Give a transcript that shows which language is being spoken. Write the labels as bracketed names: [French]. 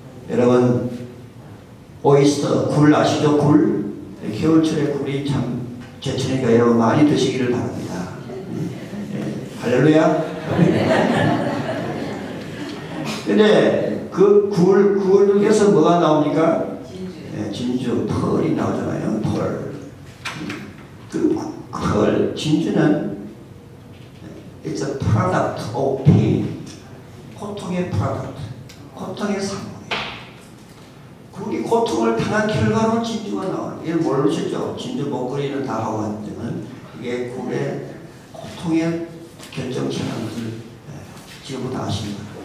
[Korean] 여러분 오이스터 굴 아시죠? 굴? 겨울철에 굴이 참 제철이니까 여러분 많이 드시기를 바랍니다. 할렐루야. 근데 그 굴에서 뭐가 나옵니까? 진주, 펄이 나오잖아요. 펄. 그 펄, 진주는 [English] it's a product of pain. [Korean] 고통의 product. 고통의 상품이에요. 굴이 고통을 당한 결과로 진주가 나와요. 이걸 모르셨죠? 진주 목걸이는 다 하고 왔지만 이게 굴의 고통의 결정체라는 것을 지금부터 아십니다.